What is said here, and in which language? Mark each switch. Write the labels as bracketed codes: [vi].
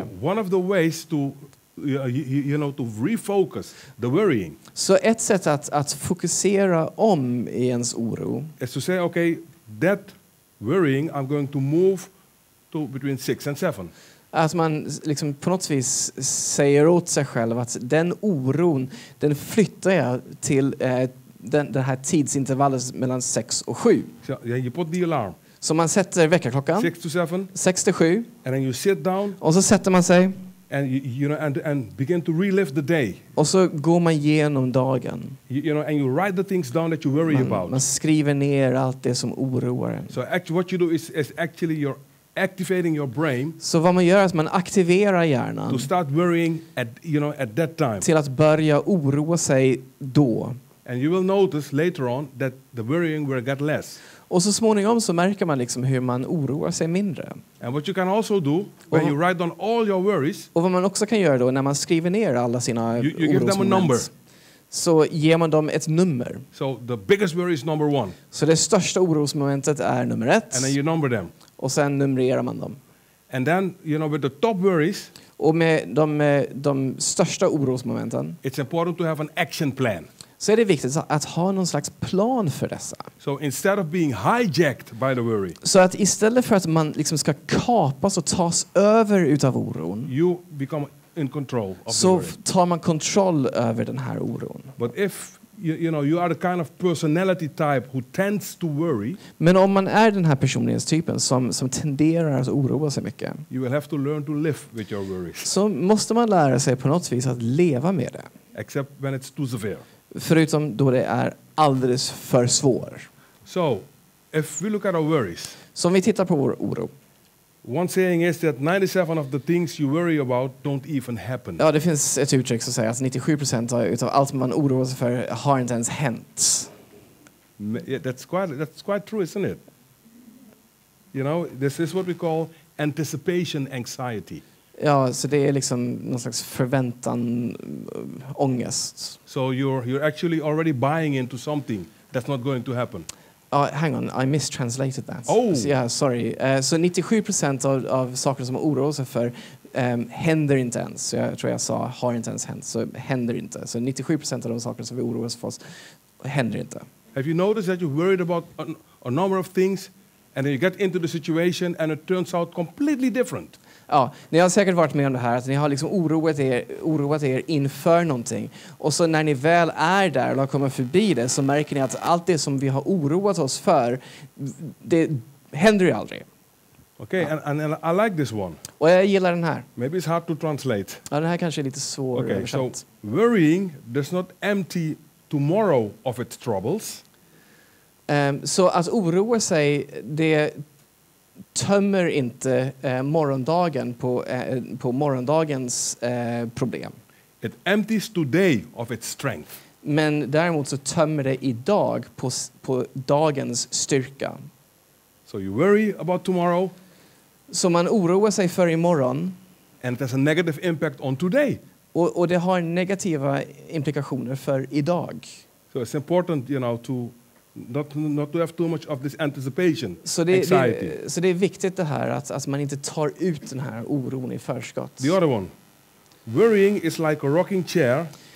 [en] So one of the ways to to refocus the worrying. [sv] Så ett sätt att fokusera om i ens oro [en] is to say, okay, that worrying I'm going to move to between 6 and 7. [sv] Att man liksom på något vis säger åt sig själv att den oron, den flyttar jag till den här tidsintervallet mellan 6 och 7. [en] So you put the alarm. [sv] Så man sätter väckarklockan [en] 6 to 7. [sv] 6 till 7. [en] And then you sit down. [sv] Och så sätter man sig. [en] And and begin to relive the day. [sv] Och så går man igenom dagen. [en] And you write the things down that you worry about. [sv] Man skriver ner allt det som oroar en. [en] So actually what you do is actually you're activating your brain. [sv] Så vad man gör är att man aktiverar hjärnan. [en] To start worrying at that time. [sv] Till att börja oroa sig då. [en] And you will notice later on that the worrying will get less. [sv] Och så småningom så märker man liksom hur man oroar sig mindre. [en] And what you can also do when you write down all your worries. [sv] Och vad man också kan göra då när man skriver ner alla sina [en] you give them a number. [sv] Så ger man dem ett nummer. [en] So the biggest worry is number 1. [sv] Så det största orosmomentet är nummer 1. [en] And then you number them. [sv] Och sen numrerar man dem. [en] And then with the top worries. [sv] Och med de största orosmomenten. [en] It's important to have an action plan. [sv] Så är det viktigt att ha någon slags plan för dessa. [en] So instead of being hijacked by the worry. [sv] Så att istället för att man liksom ska kapas och tas över utav oron. [en] You become in control of [sv] så [en] the worry. [sv] tar man kontroll över den här oron. [en] But if you are the kind of personality type who tends to worry. [sv] Men om man är den här personlighetstypen som tenderar att oroa sig mycket. [en] You will have to learn to live with your worries. [sv] Så måste man lära sig på något vis att leva med det. [en] Except when it's too severe. [sv] Förutom då det är alldeles för svår. [en] So, if we look at our worries. [sv] Så om vi tittar på vår oro. [en] One saying is that 97 of the things you worry about don't even happen. [sv] Ja, det finns ett uttryck som säger att 97% utav allt man oroar sig för har inte ens hänt. [en] That's quite true, isn't it? This is what we call anticipation anxiety. [sv] Ja, så det är liksom någon slags förväntan, ångest. [en] So you're actually already buying into something that's not going to happen. Hang on, I mistranslated that. Oh. So, yeah, sorry. [sv] Så 97% av saker som man oroar sig för händer inte ens. Så jag tror jag sa har inte ens hänt. Så händer inte. Så 97% av de saker som vi oroar oss för händer inte. [en] Have you noticed that you're worried about a number of things and then you get into the situation and it turns out completely different? [sv] Ja, ni har säkert varit med om det här att ni har liksom oroat er inför någonting och så när ni väl är där och har kommit förbi det så märker ni att allt det som vi har oroat oss för det händer ju aldrig. [en] Okay, and I like this one. [sv] Och jag gillar den här. [en] Maybe it's hard to translate. [sv] Ja, den här kanske är lite svår. [en] Okay, so worrying does not empty tomorrow of its troubles. [sv] Så att oroa sig det tömmer inte morgondagen på morgondagens problem. [en] It empties today of its strength. [sv] Men däremot så tömmer det idag på dagens styrka. [en] So you worry about tomorrow, [sv] Så man oroar sig för imorgon. [en] and it has a negative impact on today. [sv] Och det har negativa implikationer för idag. [en] So it's important, to not to have too much of this anticipation, [sv] Så [en] anxiety. [sv] så det är viktigt det här att man inte tar ut den här oron i förskott. [en] The other one, worrying is like a rocking chair.